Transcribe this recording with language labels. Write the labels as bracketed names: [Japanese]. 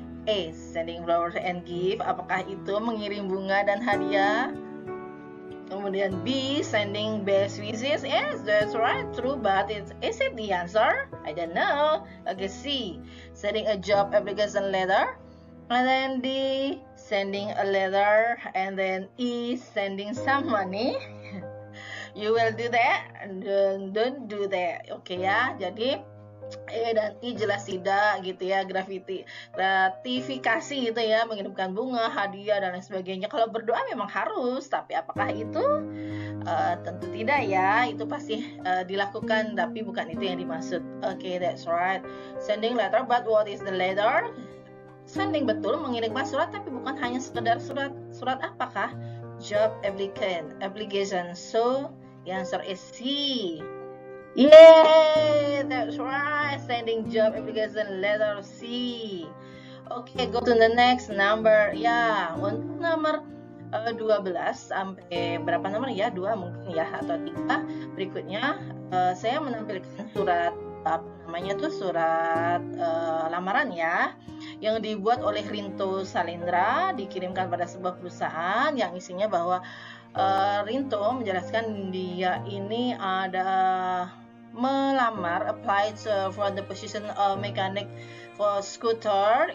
[English] A, sending flowers and gift. [Indonesian] Apakah itu mengirim bunga dan hadiah? Kemudian [English] B, sending best wishes. Yes, that's right, true, but is it the answer? I don't know. Okay, C, sending a job application letter. And then D, sending a letter. And then E, sending some money. You will do that and don't do that. [Indonesian] Oke ya, jadi E dan I jelas tidak gitu ya, gratifikasi gitu ya, mengirimkan bunga, hadiah dan lain sebagainya. Kalau berdoa memang harus, tapi apakah itu? Tentu tidak ya, itu pasti dilakukan, tapi bukan itu yang dimaksud. [English] Okay, that's right. Sending letter, but what is the letter? [Indonesian] Sending betul, mengirimkan surat, tapi bukan hanya sekedar surat. Surat apakah? [English] Job application. So, the answer is C. Yay, that's right, sending job application letter C. Okay, go to the next number. [Indonesian] Ya, untuk nomor 12 sampai berapa nomor ya? 2 mungkin ya, atau 3. Berikutnya saya menampilkan surat surat lamaran ya, yang dibuat oleh Rinto Salendra, dikirimkan pada sebuah perusahaan yang isinya bahwa Rinto menjelaskan dia ini ada melamar, [English] applied for the position of mechanic for scooter.